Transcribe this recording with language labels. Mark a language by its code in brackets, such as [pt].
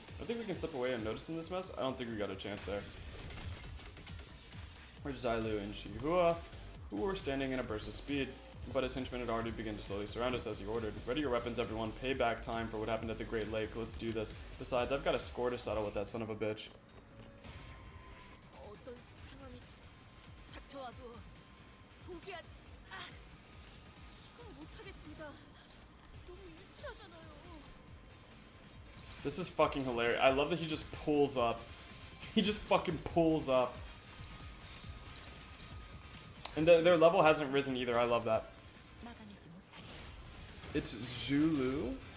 [en] I think we can slip away unnoticed in this mess. I don't think we got a chance there. Where's Xilu and Shihua? who were standing in a burst of speed, but his henchmen had already begun to slowly surround us as he ordered. Ready your weapons, everyone. Payback time for what happened at the Great Lake. Let's do this. Besides, I've got a score to settle with that son of a bitch. [ko] 어떤 상황이 닥쳐와도 포기한 이건 못하겠습니다. 너무 유치하잖아요. [en] This is fucking hilarious. I love that he just pulls up. He just fucking pulls up. And their level hasn't risen either. I love that. [ko] 막아내지 못하게. [en] It's Zulu?